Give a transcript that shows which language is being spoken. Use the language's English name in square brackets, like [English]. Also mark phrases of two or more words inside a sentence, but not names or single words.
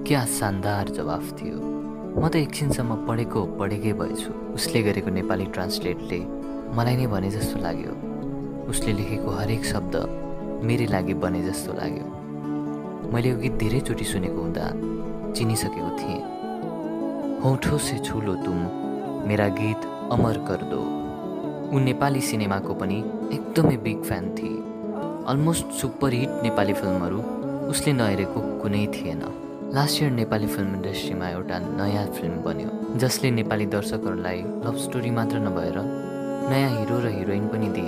[Nepali] क्या शानदार जवाफ थियो। म त एकछिनसम्म पढेकै भएछु। उसले गरेको नेपाली ट्रान्सलेटले मलाई नै भने जस्तो लाग्यो। उसले लेखेको हरेक शब्द मेरै लागि बने जस्तो लाग्यो। मैले यो गीत धेरैचोटि सुनेको हुँदा चिनिसकेको थिएँ। [Hindi] होठों से छू लो तुम मेरा गीत अमर कर दो। [Nepali] ऊ नेपाली सिनेमाको पनि एकदमै [English] big fan [Nepali] थिए। [English] almost super hit [Nepali] नेपाली फिल्महरू उसले नहेरेको कुनै थिएन। [English] last year [Nepali] नेपाली [English] film industryमा [Nepali] एउटा नयाँ फिल्म बन्यो जसले नेपाली दर्शकहरूलाई [English] love story [Nepali] मात्र नभएर नयाँ हिरो र हिरोइन पनि दिए।